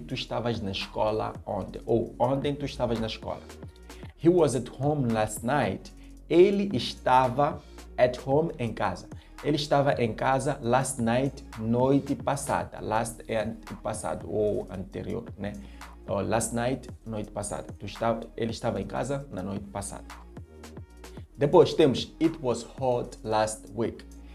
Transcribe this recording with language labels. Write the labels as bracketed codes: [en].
[pt] Tu estavas na escola ontem. Ou ontem tu estavas na escola. [en] He was at home last night. [pt] Ele estava [en] at home, [pt] em casa. Ele estava em casa [en] last night, [pt] noite passada. Last é antepassado ou anterior, né? [en] Last night, [pt] noite passada. Ele estava em casa na noite passada. Depois temos [en] it was hot last week.